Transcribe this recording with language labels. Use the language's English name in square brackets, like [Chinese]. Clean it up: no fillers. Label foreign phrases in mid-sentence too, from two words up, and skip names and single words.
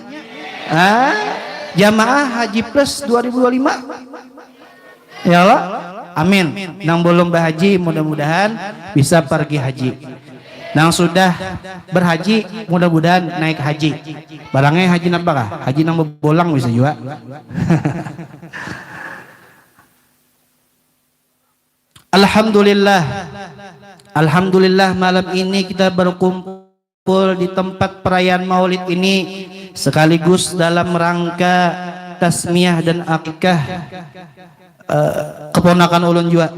[Indonesian] Jamaah Haji Plus 2025. Ya Allah. Amin. [Banjar] Nang belum berhaji mudah-mudahan bisa pergi haji. Nang sudah berhaji mudah-mudahan naik haji. Barangnya haji napa kah? Haji nang bolang bisa juga. Alhamdulillah. Alhamdulillah malam ini kita berkumpul di tempat perayaan Maulid ini sekaligus dalam rangka tasmiyah dan akikah keponakan ulun juga.